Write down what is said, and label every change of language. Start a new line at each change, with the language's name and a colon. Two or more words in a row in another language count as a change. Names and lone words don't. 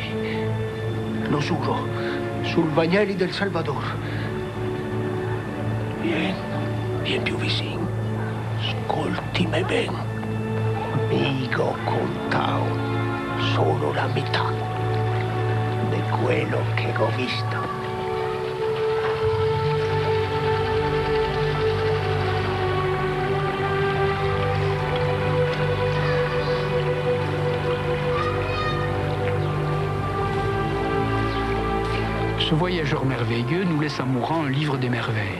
Italian: Lo giuro, sul Vangeli del Salvador. Vien più vicino. Ascoltimi ben. Amico contao solo la metà di quello che ho visto.
French: Ce voyageur merveilleux nous laisse en mourant un livre des merveilles.